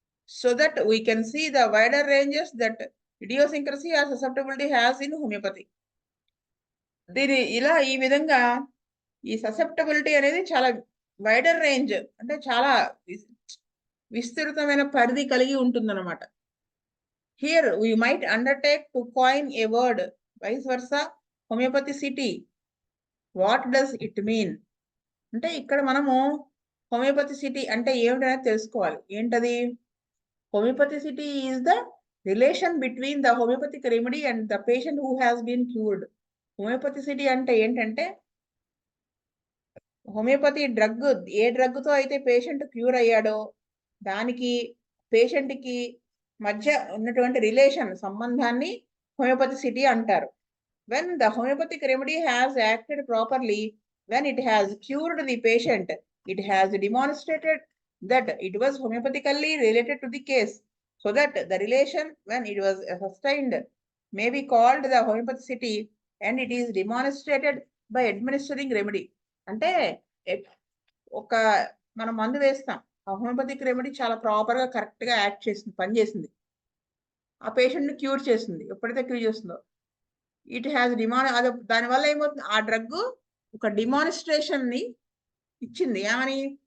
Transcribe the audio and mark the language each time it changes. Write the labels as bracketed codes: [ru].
[en] So that we can see the wider ranges that idiosyncrasy or susceptibility has in homeopathy. [te] ఈ విధంగా ఈ susceptibility అనేది చాలా wider range అంటే చాలా విస్తృతమైన పరిధి కలిగి ఉంటుందన్నమాట. [en] Here we might undertake to coin a word, vice versa, homeopathicity. What does it mean? [te] అంటే ఇక్కడ మనము హోమియోపతిసిటీ అంటే ఏమిటనేది తెలుసుకోవాలి. [en] ఏంటది, homeopathicity is the relation between the homeopathic remedy and the patient who has been cured. [te] హోమియోపతిసిటీ అంటే ఏంటంటే హోమియోపతి డ్రగ్ ఏ drug తో అయితే పేషెంట్ క్యూర్ అయ్యాడో దానికి పేషెంట్కి మధ్య ఉన్నటువంటి రిలేషన్ సంబంధాన్ని హోమియోపతిసిటీ అంటారు. [en] When the homeopathic remedy has acted properly, when it has cured the patient, it has demonstrated that it was homeopathically related to the case, so that the relation when it was sustained may be called the homeopathy, and it is demonstrated by administering remedy. [te] అంటే ఒక మనం మందు వేస్తాం, ఆ homoeopathic remedy చాలా ప్రాపర్గా కరెక్ట్గా act చేసింది, పనిచేసింది, ఆ పేషెంట్ని క్యూర్ చేసింది. ఎప్పుడైతే క్యూర్ చేస్తుందో ఇట్ హ్యాస్ అది దానివల్ల ఏమవుతుంది, ఆ డ్రగ్ ఒక డిమాన్స్ట్రేషన్ని ఇచ్చింది. ఏమని?